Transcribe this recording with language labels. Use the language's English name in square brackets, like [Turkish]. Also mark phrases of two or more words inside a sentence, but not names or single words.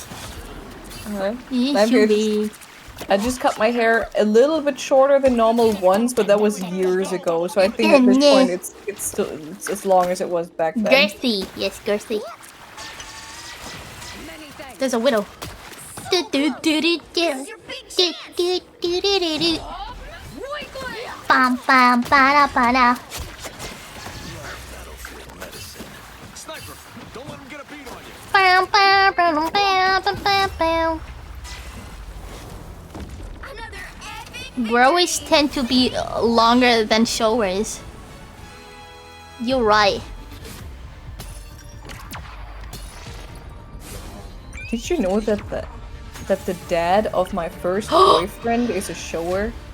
[English] It's too big. I just cut my hair a little bit shorter than normal once, but that was years ago. So I think at this point it's still as long as it was back then. Girthy, yes, girthy. There's a widow. Bam bam ba ba da. Bam bam bam bam bam bam. Growers tend to be longer than showers. You're right. Did you know that the dad of my first boyfriend is a shower?